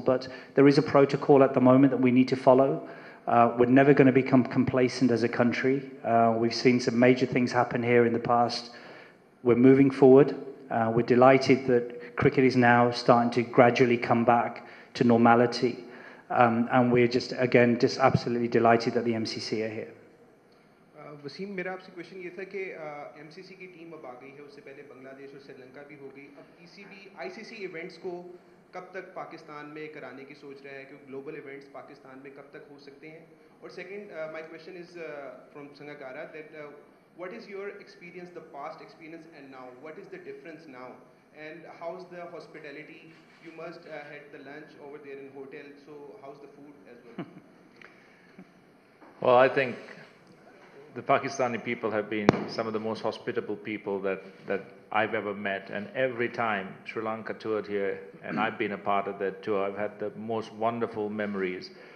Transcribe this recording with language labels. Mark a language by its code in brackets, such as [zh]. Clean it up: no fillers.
[en] But there is a protocol at the moment that we need to follow. We're never going to become complacent as a country. We've seen some major things happen here in the past. We're moving forward. We're delighted that cricket is now starting to gradually come back to normality. And we're just absolutely delighted that the MCC are here. [hi] Wasim, मेरा आपसे question ये था कि MCC की team अब आ गई है, उससे पहले बांग्लादेश और श्रीलंका भी हो गई। अब पीसीबी आईसीसी इवेंट्स को कब तक पाकिस्तान में कराने की सोच रहा है, क्योंकि ग्लोबल इवेंट्स पाकिस्तान में कब तक हो सकते हैं? [en] और second, my question is from Sangakkara that what is your experience, the past experience and now, what is the difference now, and how is the hospitality? You must had the lunch over there in hotel, so how's the food as well? Well, I think the Pakistani people have been some of the most hospitable people that I've ever met, and every time Sri Lanka toured here and I've been a part of that tour, I've had the most wonderful memories.